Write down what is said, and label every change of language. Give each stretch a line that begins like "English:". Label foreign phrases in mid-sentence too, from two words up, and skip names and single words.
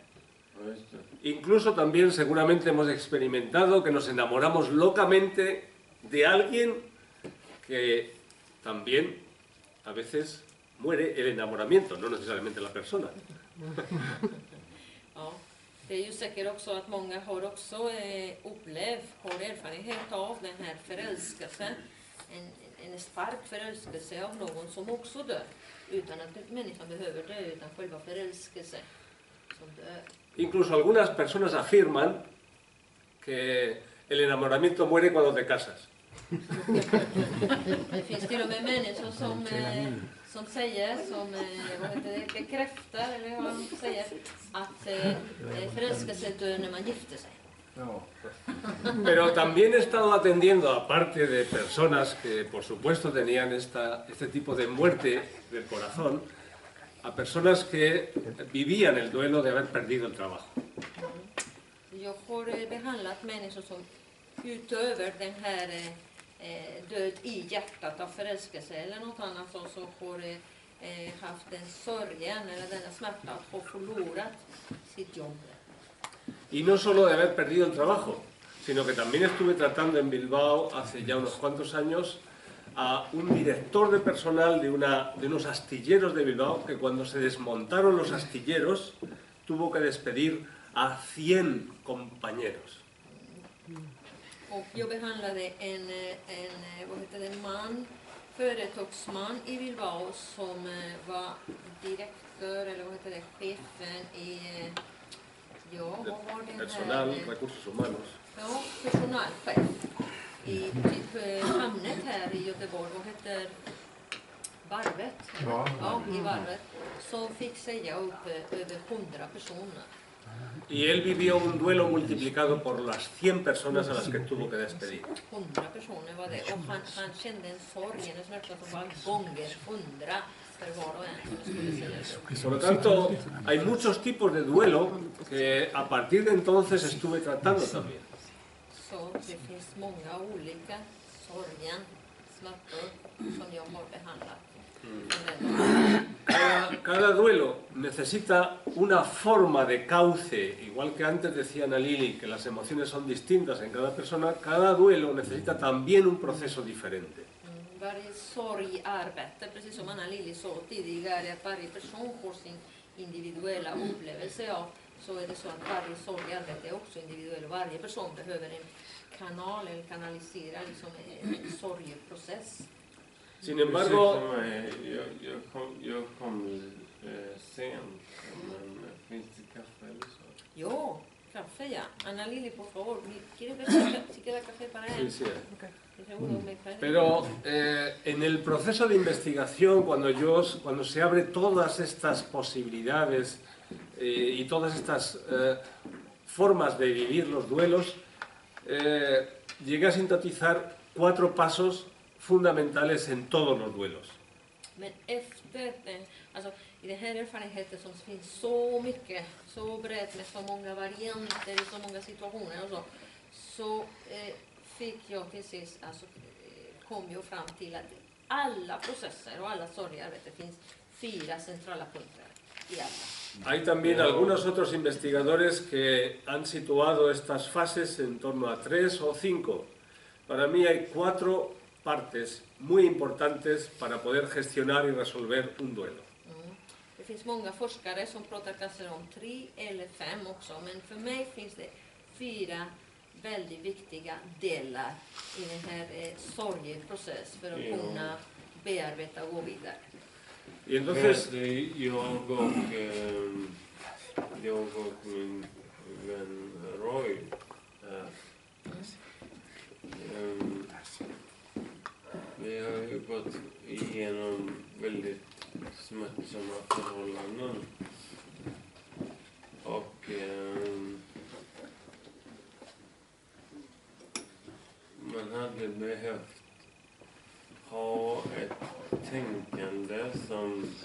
Swedish: Ja, just det.
Spanish: Incluso también seguramente hemos experimentado que nos enamoramos locamente de alguien que también a veces muere el enamoramiento, no necesariamente la persona.
Swedish: Ja, det är ju säkert också att många har också har erfarenhet av den här förälskelsen. En stark förälskelse av någon som också dör. Utan att människan behöver dö, utan själva förälskelsen som dör.
Spanish: Incluso algunas personas afirman que el enamoramiento muere cuando te casas.
Swedish: Det finns till och med människor som säger, bekräftar, eller vad man säger, att förälskelsen dör när man gifter sig. Ja.
Spanish: Pero también he estado atendiendo, aparte de personas que por supuesto tenían este tipo de muerte del corazón, a personas que vivían el duelo de haber perdido el trabajo.
Swedish: Jag har behandlat människor som utöver den här död i hjärtat av förälskelse eller något annat så har haft den sorgen eller denna smärta att ha förlorat sitt jobb.
Spanish: Y no solo de haber perdido el trabajo, sino que también estuve tratando en Bilbao hace ya unos cuantos años a un director de personal de unos astilleros de Bilbao que cuando se desmontaron los astilleros tuvo que despedir a 100 compañeros.
Swedish: Och jag behandlade en företagsman i Bilbao som var direktör eller chefen i
Spanish: Personal, recursos humanos.
Swedish: Ja, personalchef i typ hamnet här i Göteborg, vad heter Varvet? Ja, i Varvet. Som fick säga upp över 100 personer.
Spanish: Y él vivió un duelo multiplicado por las 100 personas a las que tuvo que despedir.
Swedish: 100 personer var det. Och han kände en sorg, en smärta som var gånger 100 för var och en som skulle sägas upp.
Spanish: Por lo tanto, hay muchos tipos de duelo que a partir de entonces estuve tratando también.
Swedish: Så det finns många olika sorgen, smärtor som jag har behandlat.
Spanish: Cada duelo necesita una forma de cauce, igual que antes decía Ana Lili que las emociones son distintas en cada persona, cada duelo necesita también un proceso diferente.
Swedish: Varje sorgarbete, precis som Anna Lili sa tidigare, att varje person får sin individuella upplevelse av, så är det så att varje sorgarbete är också individuell. Varje person behöver en kanal eller kanalisera liksom en sorgeprocess.
Spanish: Sin embargo,
Swedish: jag kom sent, men finns det kaffe eller så? Ja, kaffe ja.
Spanish: Anna Lili, por favor, si queda café para él. sí, sí. Pero en el proceso de investigación, cuando se abre todas estas posibilidades y todas estas formas de vivir los duelos, llegué a sintetizar 4 pasos fundamentales en todos los duelos.
Swedish: Men efter, alltså i den här erfarenheten som finns så mycket, så brett med så många varianter i så många situationer och så fick jag till sist, alltså kom jag fram till att alla processer och alla sorgearbete finns 4 centrala punkter i alla.
Spanish: Hay también algunos otros investigadores que han situado estas fases en torno a 3 o 5. Para mí hay 4 partes muy importantes para poder gestionar y resolver un duelo.
Swedish: Det finns många forskare som pratar kanske om 3 eller 5 också, men för mig finns det 4 väldigt viktiga delar i den här sorgeprocess för att kunna bearbeta och gå vidare.
Spanish: Y entonces,
Swedish: jag och min vän Roy vi har ju gått igenom väldigt smärtsamma förhållanden och man hade behövt ha ett tänkande som